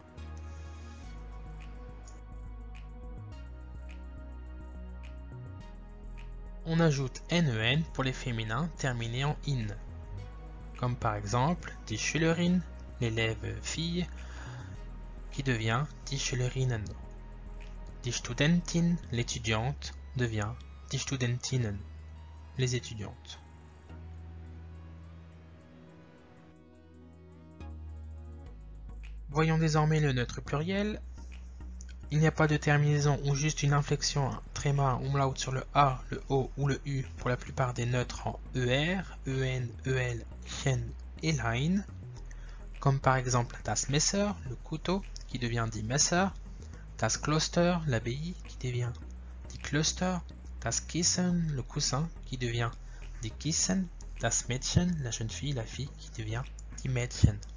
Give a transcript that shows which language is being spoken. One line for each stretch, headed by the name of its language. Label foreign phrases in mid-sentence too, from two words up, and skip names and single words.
French: On ajoute NEN pour les féminins terminés en IN, comme par exemple
German: die Schülerin,
French: l'élève fille, qui devient
German: die Schülerinnen. Die Studentin,
French: l'étudiante, devient
German: die Studentinnen,
French: les étudiantes. Voyons désormais le neutre pluriel. Il n'y a pas de terminaison ou juste une inflexion, un tréma, un umlaut sur le A, le O ou le U pour la plupart des neutres en ER, EN, EL, chen et lein, comme par exemple
German: das Messer,
French: le couteau, qui devient
German: die Messer, das Kloster,
French: l'abbaye, qui devient
German: die Klöster, das Kissen,
French: le coussin, qui devient
German: die Kissen, das Mädchen,
French: la jeune fille, la fille, qui devient
German: die Mädchen.